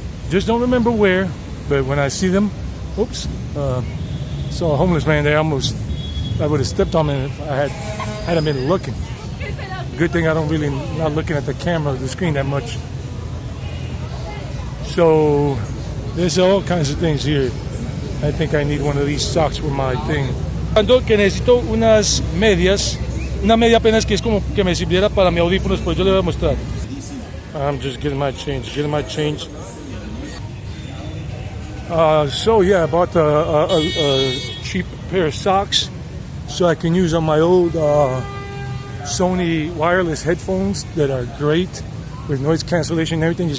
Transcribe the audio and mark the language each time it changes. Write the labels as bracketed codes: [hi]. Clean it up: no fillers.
[en] Just don't remember where, but when I see them, oops, saw a homeless man there. I would have stepped on him if I hadn't been looking. Good thing not looking at the camera, the screen that much. So there's all kinds of things here. I think I need one of these socks for my thing. [es] Que necesito unas medias, una media apenas que es como que me sirviera para mis audífonos, pues yo le voy a mostrar. [en] I'm just getting my change. So yeah, I bought a cheap pair of socks so I can use on my old Sony wireless headphones that are great with noise cancellation and everything.